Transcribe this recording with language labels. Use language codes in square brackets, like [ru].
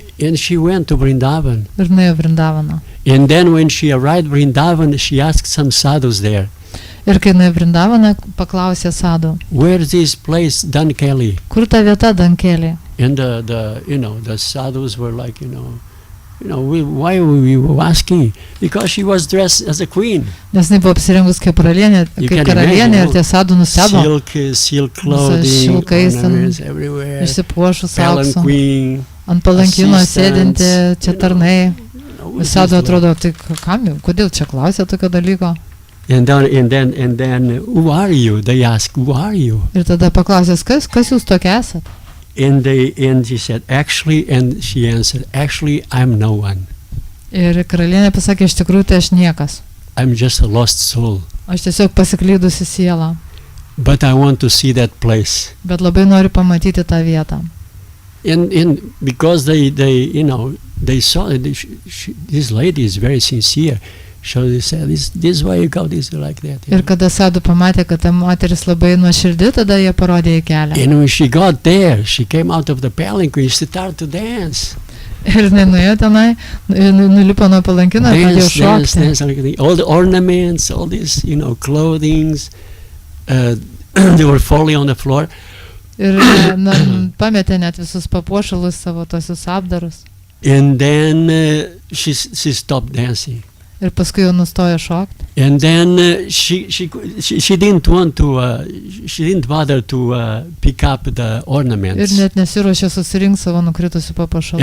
[en] and she went to Vrindavan. [lt] ir nuėjo Vrindavaną. [en] And then when she arrived Vrindavan, she asked some sadhus there, [lt] Ir kai nuėjo Vrindavaną, paklausė sadų, [en] where's this place, Dankeli? [lt] kur ta vieta Dankelė? [en] And the sadhus were like, why were we asking? Because she was dressed as a queen. [lt] Nes jinai buvo apsirengus kaip karalienė [en] You [lt] ir [en] can imagine, [lt] tie sadų nustebo, [en] Silk clothing, [lt] šilkais ten [en] ornaments everywhere, [lt] išsipuošus auksu, [en] palanquin. [lt] ant palankino [en] assistants, [lt] sėdinti, čia tarnai. [en] With [lt] Sadų [en] this [lt] atrodo, tai kam, kodėl čia klausė tokio dalyko? [en] And then, who are you? They ask, who are you? [lt] Ir tada paklausęs, kas jūs tokia esat? [en] And she said, she answered, actually, I'm no one. [lt] Ir karalienė pasakė, iš tikrųjų tai aš niekas. [en] I'm just a lost soul. [lt] Aš tiesiog pasiklydusi siela, [en] But I want to see that place. [lt] bet labai noriu pamatyti tą vietą. [en] And because they saw that this lady is very sincere, so they said, this way you go, this like that. [lt] Ir kada sadų pamatė, kad ta moteris labai nuoširdi, tada jie parodė į kelią. [en] And when she got there, she came out of the palanquin, she started to dance. [lt] Ir jinai nuėjo tenai, nulipo nuo palankino ir pradėjo šokti. [en] All the ornaments, all these, clothings, they were falling on the floor. [lt] Ir pametė net visus papuošalus savo tosius apdarus. [en] And then she stopped dancing. [lt] Ir paskui jau nustojo šokti. [en] And then she didn't want to, she didn't bother to pick up the ornaments. [lt] Ir net nesiruošė susirinkti savo nukritusių papuošalų.